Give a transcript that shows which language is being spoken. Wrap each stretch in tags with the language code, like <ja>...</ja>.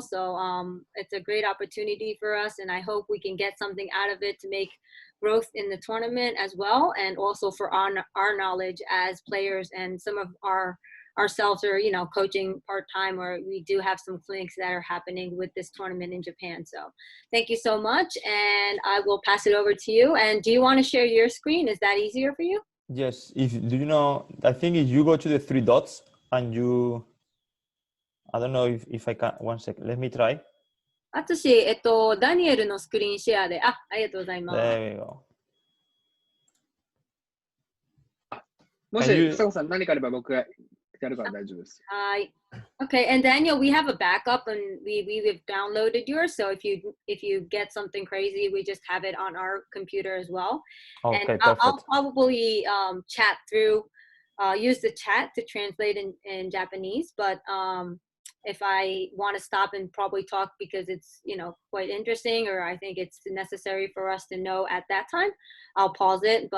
<en>So it's a great opportunity for us, and I hope we can get something out of it to make growth in the tournament as well, and also for our knowledge as players, and some of ourselves are coaching part-time, or we do have some clinics that are happening with this tournament in Japan. So thank you so much, and I will pass it over to you. And do you want to share your screen? Is that easier for you? Yes. I think if you go to the three dots and I don't know if I can. 1 second, let me try.</en> <ja>私、ダニエルのスクリーンシェアで、ありがとうございます。</ja> <en>There we go.</en> <ja>もし、さこさん何かあれば僕がやるから大丈夫です。</ja> <en>Hi. Okay, and Daniel, we have a backup, and we've downloaded yours. So if you get something crazy, we just have it on our computer as well. Okay, and perfect. I'll probably chat through, use the chat to translate in Japanese. But if I want to stop and probably talk because it's quite interesting, or I think it's necessary for us to know at that time, I'll pause it.</en>